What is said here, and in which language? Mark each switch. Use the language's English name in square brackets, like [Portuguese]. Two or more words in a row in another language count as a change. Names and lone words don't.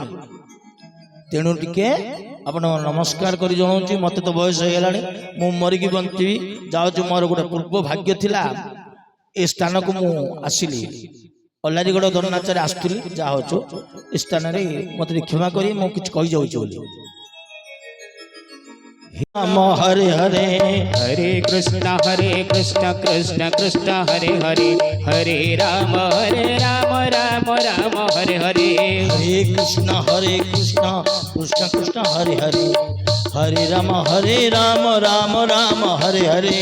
[Odia] ତେଣୁ ଟିକେ ଆପଣ ନମସ୍କାର କରି ଜଣାଉଛି, ମତେ ତ ବୟସ ହେଇଗଲାଣି, ମୁଁ ମରିକି ବଞ୍ଚିବି ଯାଉଛି। ମୋର ଗୋଟେ ପୂର୍ବ ଭାଗ୍ୟ ଥିଲା, ଏ ସ୍ଥାନକୁ ମୁଁ ଆସିଲି। ଅଲାରିଗଡ଼ ଦଣ୍ଡନାଚରେ ଆସୁଥିଲି, ଯାହା ହଉଛୁ ଏ ସ୍ଥାନରେ ମତେ କ୍ଷମା କରି ମୁଁ କିଛି କହିଯାଉଛି ବୋଲି। [Sanskrit] राम हरे हरे, हरे कृष्ण कृष्ण कृष्ण हरे हरे, हरे राम राम राम हरे हरे। हरे कृष्ण कृष्ण कृष्ण हरे हरे, हरे राम राम राम हरे हरे।